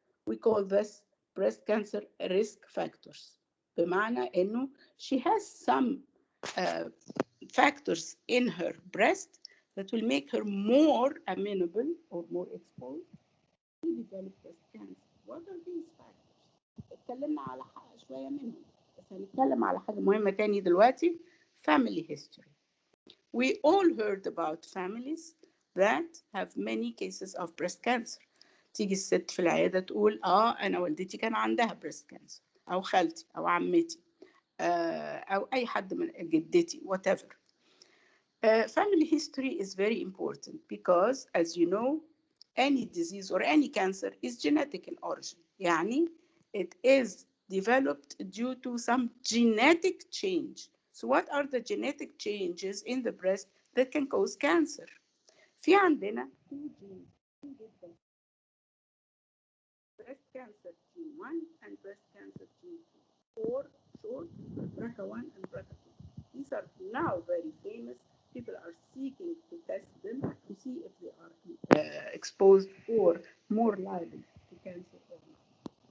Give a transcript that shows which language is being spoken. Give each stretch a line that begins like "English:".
English: We call this breast cancer risk factors.
Arabic: بمعنى إنه
English: she has some factors in her breast that will make her more amenable or more exposed to develop breast cancer. What are these factors?
Arabic: اتكلمنا على شوية منهم، بس هنتكلم على حاجة مهمة تاني دلوقتي، family history.
English: We all heard about families that have many cases of breast cancer.
Arabic: تيجي الست في العيادة تقول أنا والدتي كان عندها breast cancer، أو خالتي أو عمتي، أو أي حد من جدتي
English: whatever. Family history is very important because, as you know, any disease or any cancer is genetic in origin.
Arabic: يعني
English: it is developed due to some genetic change. So what are the genetic changes in the breast that can cause cancer?
Arabic: في عندنا
English: two genes
Arabic: جدا.
English: Breast cancer gene 1 and breast cancer gene 2, or short BRCA1 and BRCA2. These are now very famous. People are seeking to test them to see if they are exposed or more liable to cancer or not.